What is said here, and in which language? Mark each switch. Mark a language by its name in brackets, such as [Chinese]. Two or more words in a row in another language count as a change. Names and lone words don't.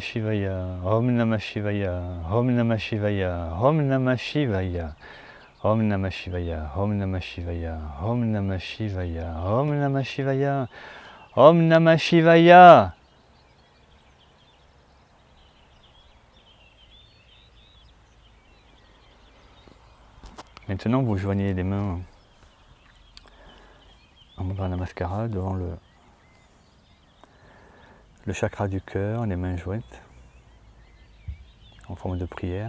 [Sanskrit] Shivaya, Om Namah Shivaya, Om Namah Shivaya, Om Namah Shivaya, Om Namah Shivaya, Om Namah Shivaya, Om Namah Shivaya, Om Namah Shivaya, Om Namah Shivaya. [French] Maintenant, vous joignez les mains en [Sanskrit] Mudra Namaskara [French] devant le chakra du cœur, les mains jointes, en forme de prière.